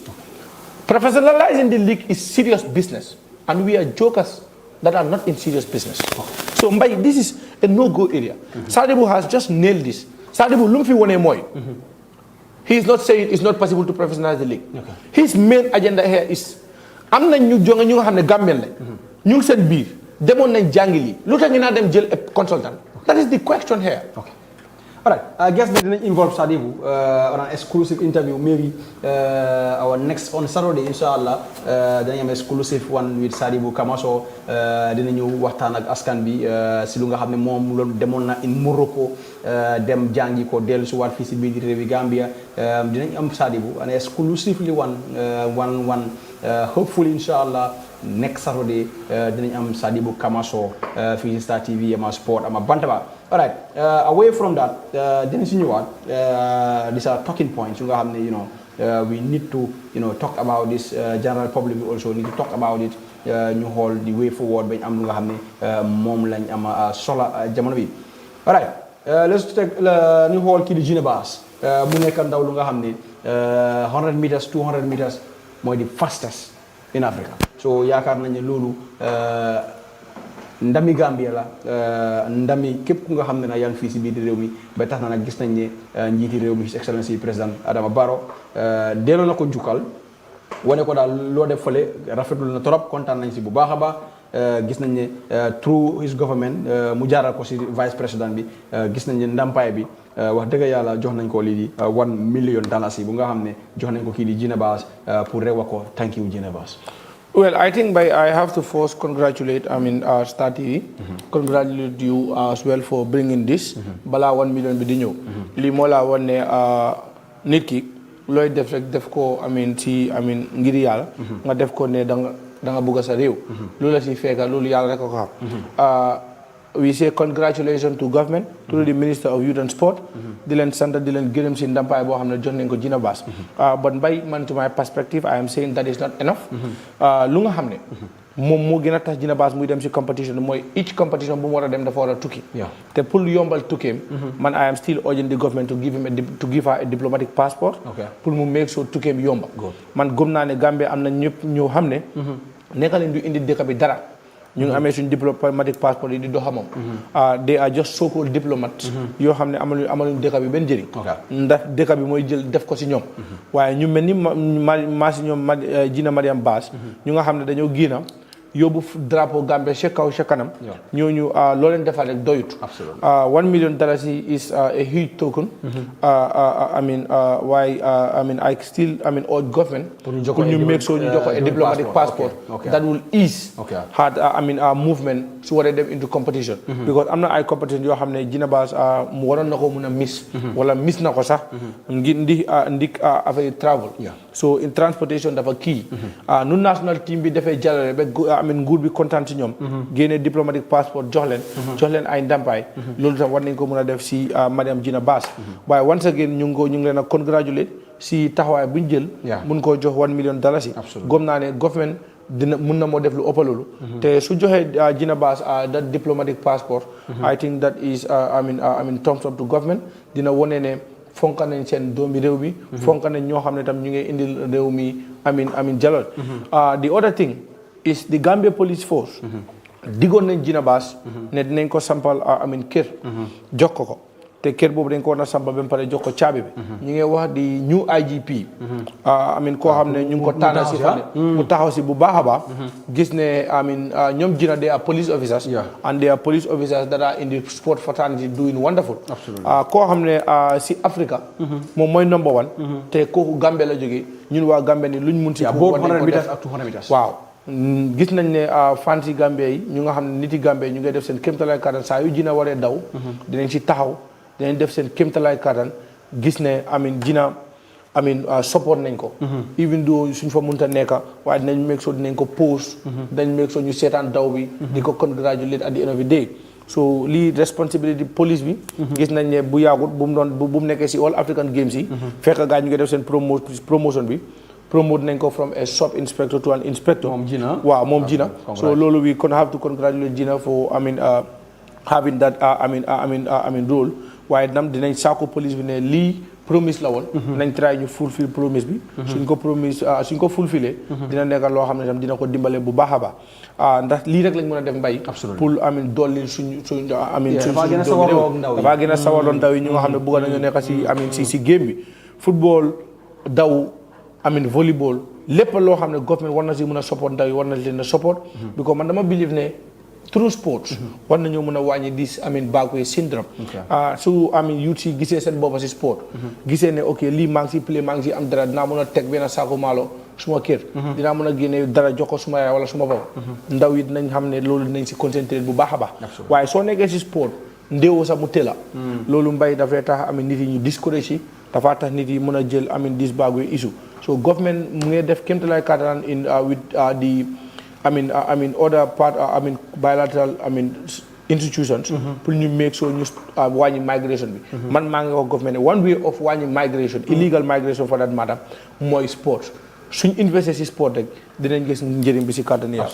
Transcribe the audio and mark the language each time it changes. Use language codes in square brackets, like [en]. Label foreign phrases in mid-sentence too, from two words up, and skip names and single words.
[en] Professionalizing the league is serious business. And we are jokers that are not in serious business. So this is a no-go area. Sadibu has just nailed this. Sadibu Lumfi Wone Moy. He is not saying it's not possible to professionalize the league. His main agenda here is [wo] am na ñu jonga ñu nga xam ne Gambien lañ ñu ngi seen biir demoon nañ jàngi lii lu tax ñu naa dem jël [en] a consultant. That is the question here. Okay. All right. I guess that didn't involve Sadibou on an exclusive interview. Maybe our next on Saturday, inshallah, [wo] dañu am [en] exclusive one with Sadibou Kamaso. [wo] Dinañu waxtaan ak askan bi si lu nga xam ne moom loolu demoon na [en] in Morocco [wo] dem jàngi ko dellu si waat fii si biir réewi Gambia dinañ am Sadibou [en] an exclusively one hopefully inshallah next Saturday [wo] dinañ am Sadibou Kamaso fii si Star TV ama sport ama Bantaba. [en] All right. Away from that, [wo] dinañ si ñëwaat [en] these are talking points [wo] yu nga xam ne [en] we need to talk about this. General public we also need to talk about it. [wo] ñu xool [en] the way forward [wo] bañ am lu nga xam ne moom lañ am sola jamono bi. [en] All right. Let's take [wo] ñu xool kii di Gina Bass mu nekk ndaw lu nga xam ne [en] 100 meters 200 meters [wo] mooy [en] the fastest in Africa. [wo] So yaakaar nañ ne loolu ndami Gambia la ndami képp ku nga xam ne na yaa ngi fii si biir réew mi ba tax na nag gis nañ ne njiiti réew mi [en] His Excellency [wo] président Adama Barrow delloo na ko njukkal wane ko daal loo def fële rafetlu na trop kontaan nañ si bu baax a baax gis nañ ne [en] through his government [wo] mu jaaral ko si vice président bi gis nañ ne ndampaay bi wax dëgg yàlla jox nañ ko lii di $1 million bu nga xam ne jox nañ ko kii di Gina Bass pour rewa ko [en] thank you [wo] Gina Bass. [en] Well, I think I have to first congratulate Star TV. Congratulate you as well for bringing this. [wo] Bala 1 million bi di ñëw. Lii moo laa wan ne nit ki looy def rek def ko ngir yàlla. nga def ko ne da nga bëgg sa réew. loolu la si fekka loolu yàlla rek ko xam. [en] We say congratulations to government, to the Minister of Youth and Sport. [wo] Di leen sant di leen gërëm si ndampaay boo xam ne jox nañ ko Gina Bass. [en] But man to my perspective, I am saying that is not enough. [wo] Lu nga xam ne moom moo gën a tax Gina Bass muy dem si competition mooy [en] each competition [wo] bu mu war a dem dafa war a tukki. te pour yombal tukkeem. [en] man I am still urging the government to give her a diplomatic passport. [wo] pour mu [en] make sure [wo] tukkeem yomba. man gëm naa ne Gambie am na ñëpp ñoo xam ne. nekka leen du indi dëkk bi dara. ñu ngi amee suñu [en] diplomatic passport [wo] yi di doxa moom. [en] they are just so-called diplomats. [wo] yoo xam ne amaluñ dëkk bi benn njëriñ. ndax dëkk bi mooy jël def ko si ñoom. waaye ñu mel ni maa si ñoom Gina Mariam Bass. ñu nga xam ne dañoo génn yóbbu drapeau Gambie ca kaw ca kanam. ñooñu loo leen defal rek doyut. [en] $1 million is a huge token. I still urge government. pour ñu make sure [wo] ñu jox ko [en] a diplomatic passport. that will ease. [wo] movement su waree dem [en] into competition. [wo] because am na ay competition yoo xam ne Gina Bass mu waroon na ko mun a miss. wala miss na ko sax. ndi affaire travel. [en] so in transportation [wo] dafa kii. nu national team bi dafay jàllale ba nguur bi kontaan ci ñoom. génne [en] diplomatic passport [wo] jox leen ay ndàmpaay. loolu tam war nañ ko mën a def si madame Gina Bass. waaye [en] once again [wo] ñu ngi leen a congratulate si taxawaay bu ñu jël. mun koo jox $1 million. gom naa ne government mun na moo def lu ëpp loolu. te su joxee Gina Bass [en] that diplomatic passport. I think that is thumbs up to government [wo] dina wone ne. fonka nañ seen doomi réew mi. fonka nañ ñoo xam ne tam ñu ngi indil réew mi jalool. [en] the other thing is the Gambia Police Force. [wo] diggoon nañ Gina Bass. ne dinañ ko sampal kër. jox ko te kër boobu dañ ko war a sampal ba pare jox ko caabi bi. ñu ngi wax di new IGP. koo xam ne ñu ngi ko tànn si fan. mu taxaw si bu baax a baax. gis ne ñoom Gina [en] they are police officers. and they are police officers that are in the sport fraternity doing wonderful. [wo] koo xam ne si Africa. moom mooy number one. te kooku Gambie la jógee ñun waa Gambie ni luñ mun si. [en] both 100 meters ak 200 meters. [wo] waaw gis nañ ne fans yi Gambie yi ñu nga xam ne nit yi Gambie ñu ngay def seen kéemtalaay kattan saa yu Gina waree daw. dinañ si taxaw dinañ def seen kéemtalaay kattan gis ne Gina support nañ ko. [en] even though [wo] suñ fa mënta nekka waaye dinañ [en] make sure [wo] dinañ ko post. dañ [en] make sure [wo] ñu seetaan daw bi. di ko congratulate [en] at the end of the day. [wo] so lii responsibility police bi. gis nañ ne bu yaagut bu mu nekkee si All African Games yi. fekk gaa ñu ngi def seen promotion bi. [en] promote [wo] nañ ko [en] from a sub inspector to an inspector. [wo] moom Gina waaw moom Gina. [en] so loolu we have to congratulate Gina for having that role. [wo] waaye nam dinañ saako police bi ne lii promise la woon. nañ try ñu [en] fulfill promise [wo] bi. suñ ko fulfilé. dina nekk loo xam ne tam dina ko dimbale bu baax a baax. ndax lii rek lañ mën a def mbay. pour dolli suñ dafaa gën a sawarloo ndaw yi dafaa gën a sawarloo ndaw yi ñu nga xam ne bëgg nañu nekk si game bi. football daw volleyball lépp loo xam ne government war na si mën a support ndaw yi war na leen a support. because man dama believe ne. through sports war nañoo mën a wàññi [en] dis backway syndrome. [wo] su youth si gisee seen boppa si sport. gisee ne ok lii maa ngi si play maa ngi si am dara dinaa mën a teg benn saako maalo suma kër. dinaa mën a génne dara jox ko suma yaay wala suma papa. ndaw yi dinañ xam ne loolu dinañ si concentré bu baax a baax. waaye soo nekkee si sport ndéewoo sax mu tëla. loolu mbay dafay tax nit yi ñu discourage yi dafa tax nit yi mën a jël [en] dis backway issue so government [wo] mu ngi def kéemtalaay kattan [en] in with the other part bilateral institutions. [wo] pour ñu [en] make sure [wo] ñu wàññi migration bi. man maa ngi wax government ne [en] one way of [wo] wàññi [en] migration illegal migration for that matter [wo] mooy sport suñ investir si sport rek dinañ gis njëriñ bi si kàttan yi.